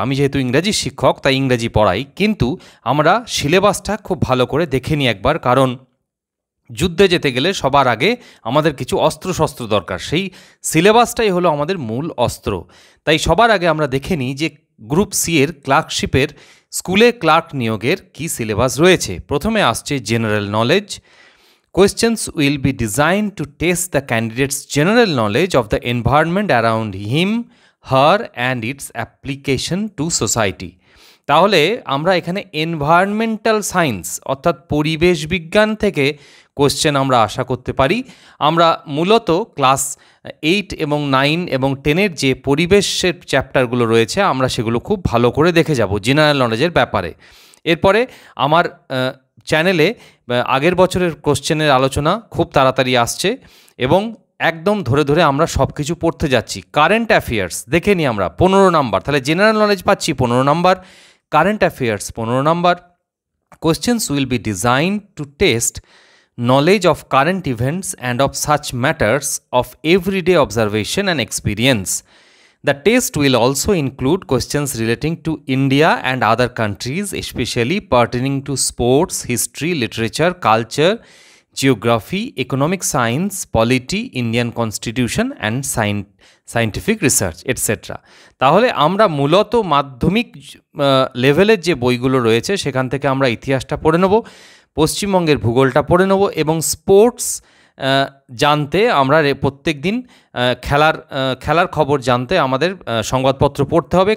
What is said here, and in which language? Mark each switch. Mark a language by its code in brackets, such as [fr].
[bn] আমি যেহেতু ইংরাজি শিক্ষক তাই ইংরাজি পড়াই, কিন্তু আমরা সিলেবাসটা খুব ভালো করে দেখে নিই একবার, কারণ যুদ্ধে যেতে গেলে সবার আগে আমাদের কিছু অস্ত্রশস্ত্র দরকার, সেই সিলেবাসটাই হলো আমাদের মূল অস্ত্র। তাই সবার আগে আমরা দেখে নিই যে গ্রুপ সি এর ক্লার্কশিপের স্কুলে ক্লার্ক নিয়োগের কী সিলেবাস রয়েছে। প্রথমে আসছে general knowledge. [en] Questions will be designed to test the candidate's general knowledge of the environment around him, her and its application to society. [bn] তাহলে আমরা এখানে এনভায়রনমেন্টাল সায়েন্স অর্থাৎ পরিবেশ বিজ্ঞান থেকে কোশ্চেন আমরা আশা করতে পারি। আমরা মূলত ক্লাস 8 এবং 9 এবং 10-এর যে পরিবেশের চ্যাপ্টারগুলো রয়েছে আমরা সেগুলো খুব ভালো করে দেখে যাব জেনারেল নলেজের ব্যাপারে। এরপরে আমার চ্যানেলে আগের বছরের কোশ্চেনের আলোচনা খুব তাড়াতাড়ি আসছে এবং একদম ধরে ধরে আমরা সব কিছু পড়তে যাচ্ছি। কারেন্ট অ্যাফেয়ার্স দেখে নিই আমরা 15 নাম্বার, তাহলে জেনারেল নলেজ পাচ্ছি 15 number, current affairs 15 number. [en] Questions will be design to test knowledge of current events and of such matters of everyday observation and experience. The test will also include questions relating to India and other countries, especially pertaining to sports, history, literature, culture, geography, economic science, polity, Indian constitution and scientific research, etc. [bn] তাহলে আমরা মূলত মাধ্যমিক লেভেলের যে বইগুলো রয়েছে সেখান থেকে আমরা ইতিহাসটা পড়ে নেব, পশ্চিমবঙ্গের ভূগোলটা পড়ে নেব এবং স্পোর্টস জানতে আমরা প্রত্যেক দিন খেলার খবর জানতে আমাদের সংবাদপত্র পড়তে হবে।